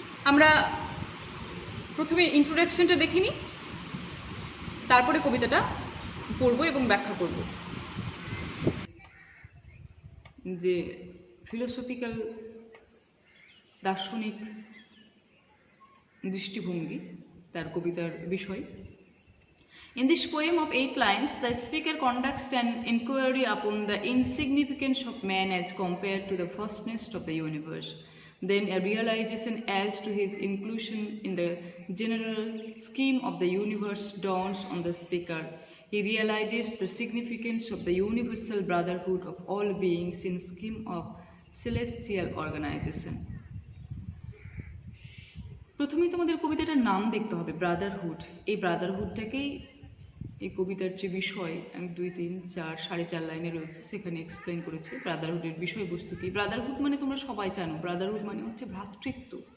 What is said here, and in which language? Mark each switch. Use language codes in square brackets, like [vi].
[bn] আমরা প্রথমে ইন্ট্রোডাকশনটা দেখে নিই, তারপরে কবিতাটা পড়ব এবং ব্যাখ্যা করব। যে ফিলোসফিক্যাল, দার্শনিক দৃষ্টিভঙ্গি তার কবিতার বিষয়। [en] In this poem of 8 lines, the speaker conducts an inquiry upon the insignificance of man as compared to the vastness of the universe. Then a realization as to his inclusion in the general scheme of the universe dawns on the speaker. He realizes the significance of the universal brotherhood of all beings in scheme of celestial organization. [bn] প্রথমেই তোমাদের কবিতাটার নাম দেখতে হবে, Brotherhood. এই ব্রাদারহুডটাকেই এই কবিতার যে বিষয় 1, 2, 3, 4, 4.5 লাইনে রয়েছে সেখানে এক্সপ্লেন করেছে ব্রাদারহুডের বিষয়বস্তু কি। ব্রাদারহুড মানে তোমরা সবাই জানো, ব্রাদারহুড মানে হচ্ছে ভ্রাতৃত্ব।